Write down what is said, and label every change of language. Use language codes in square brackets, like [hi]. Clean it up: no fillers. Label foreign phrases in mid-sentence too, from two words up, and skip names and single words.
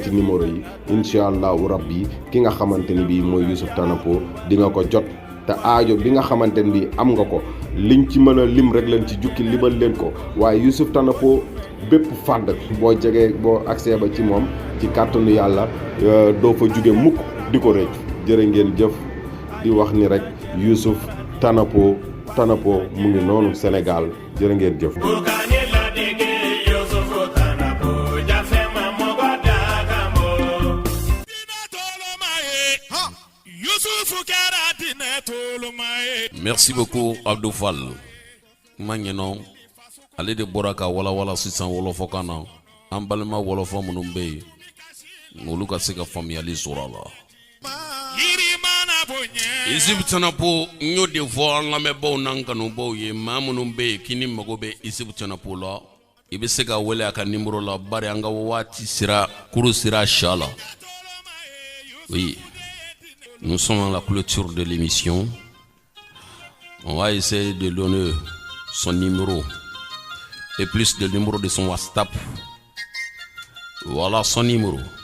[wo] ci numéro yi [ar] إن شاء الله [wo] rabbi ki nga xamante ni bii mooy Youssouf Tanapo di nga ko jot te aajo bi nga xamante ni bii am nga ko liñ ci mën a lim rek leen ci jukki limal leen ko waaye Youssouf Tanapo bépp fàdd boo jegee boo accès ba ci moom ci kàttanu yàlla doo fa jóge mukk di ko rëcc jërë ngeen jëf di wax ni rek Youssouf Tanapo mu ngi noonu Sénégal jërë ngeen jëf [fr] Merci beaucoup [bm] Abdou Fall Magnon ale de bɔra ka wala sisan wolofɔkan na an balima wolofɔ minnu bɛ yen olu ka se ka faamuyali sɔrɔ a la Youssouf Tanapo n y'o de fɔ an lamɛnbaaw n'an kanubaw ye maa minnu bɛ yen k'i ni mago bɛ Youssouf Tanapo la i bɛ se ka wele a ka numéro la bari an ka waati sera kuru sera sa la [fr] oui nous sommes à la clôture de l'émission. On va essayer de donner son numéro et plus de numéro de son WhatsApp. Voilà son numéro.